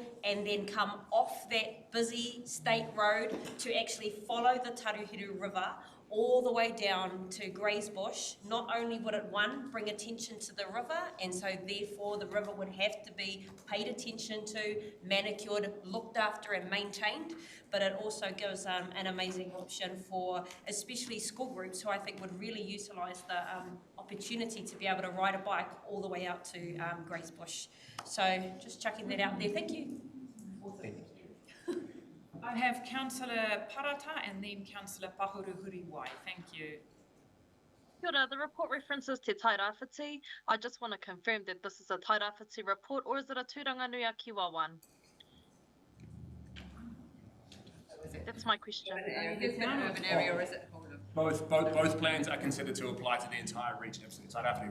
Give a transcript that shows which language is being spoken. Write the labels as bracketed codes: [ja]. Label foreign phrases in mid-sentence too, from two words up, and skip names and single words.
[en] and then come off that busy state road to actually follow the Tairāwhiti River all the way down to Grays Bush, not only would it, one, bring attention to the river, and so therefore the river would have to be paid attention to, manicured, looked after and maintained, but it also gives an amazing option for especially school groups who I think would really utilise the opportunity to be able to ride a bike all the way out to Grays Bush. So just chucking that out there. Thank you. I have Councillor Parata and then Councillor Pahuru-Huriwa. Thank you. [mi] Kia ora, [en] the report references Te Tairāwhiti. I just want to confirm that this is a Tairāwhiti report, or is it a Tūranganui-a-Kiwa one? That's my question. Is it an urban area or is it whole of? Both plans are considered to apply to the entire region. Absolutely, Tairāwhiti.